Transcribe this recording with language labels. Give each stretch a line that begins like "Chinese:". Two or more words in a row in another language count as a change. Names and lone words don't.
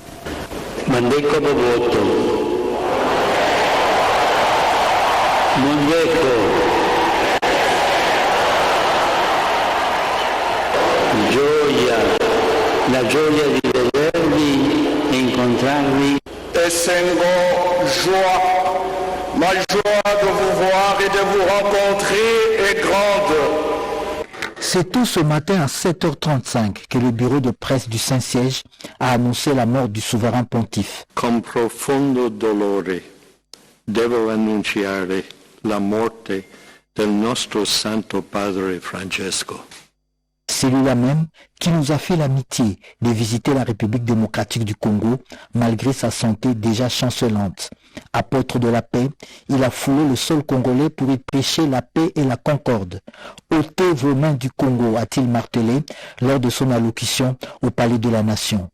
Lingala: Mandeko Boboto, Mondeko,
Italian: gioia, la gioia di vedervi e incontrarvi.
Lingala: Essengo,
French: joie, ma joie de vous voir et de vous rencontrer est grande. C'est tout ce matin à 7h35 que le bureau de presse du Saint-Siège a annoncé la mort du souverain pontife.
Italian: Con profondo dolore devo annunciare la morte del nostro Santo Padre Francesco.
French: Celui-là même qui nous a fait l'amitié de visiter la République démocratique du Congo malgré sa santé déjà chancelante. Apôtre de la paix, il a foulé le sol congolais pour y prêcher la paix et la concorde. Ôtez vos mains du Congo, a-t-il martelé lors de son allocution au Palais de la Nation.